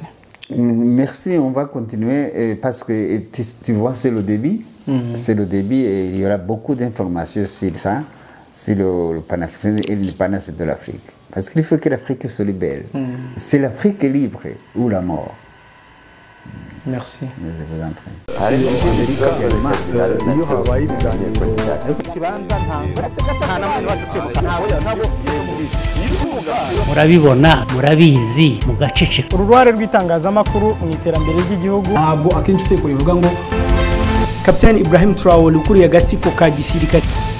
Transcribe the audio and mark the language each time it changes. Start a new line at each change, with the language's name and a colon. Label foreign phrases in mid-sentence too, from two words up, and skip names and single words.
French: Merci, on va continuer parce que tu vois, c'est le début. C'est le début et il y aura beaucoup d'informations sur ça, sur le panafricanisme et l'indépendance de l'Afrique. Parce qu'il faut que l'Afrique soit libérée. C'est l'Afrique libre ou la mort. Merci. Je vous en prie.
Kinyarwanda: murabibona murabizi mugaceceka uruhare rw'itangazamakuru mu iterambere ry'igihugu ntabwo akenshi uteko rivuga ngo Kapiteni Ibrahim Traoré ukuriye agatsiko ka gisirikare